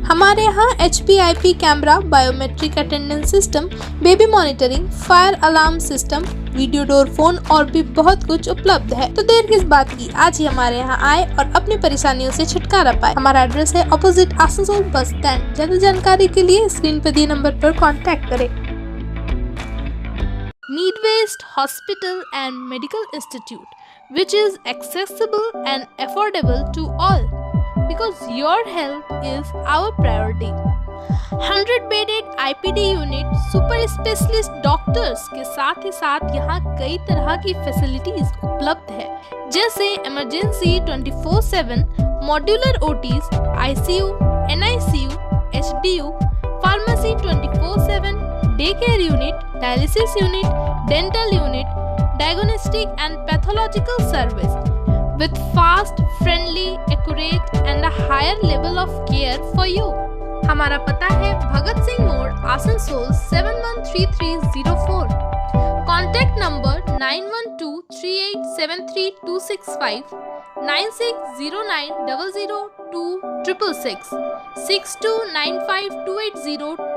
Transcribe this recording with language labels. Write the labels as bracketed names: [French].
[Hindi] हमारे यहाँ HPIP camera, biometric attendance system, baby monitoring, fire alarm system, video door phone और भी बहुत कुछ उपलब्ध है। तो देर किस बात की, आज ही हमारे यहाँ आए और अपनी परेशानियों से छुटकारा पाए। हमारा एड्रेस है ऑपोजिट आसनसोल बस स्टैंड। ज्यादा जानकारी के लिए स्क्रीन पर दिए नंबर पर कांटेक्ट करें। [English] Need-based Hospital and Medical Institute, which is accessible and affordable to all, because your health is our priority. [Hindi] 100-bedded IPD unit, super specialist doctors के साथ ही साथ यहाँ कई तरह की फैसिलिटीज उपलब्ध है, जैसे emergency 24/7, modular OTs, ICU, NICU, HDU, pharmacy 24/7, day care unit, dialysis unit, dental unit, diagnostic and pathological service, [English] with fast, friendly, accurate and a higher level of care for you. [Hindi] हमारा पता है भगत सिंह मोड़, Asansol 713304. [English] Contact number 9123873265, 9609002666, 6295280252.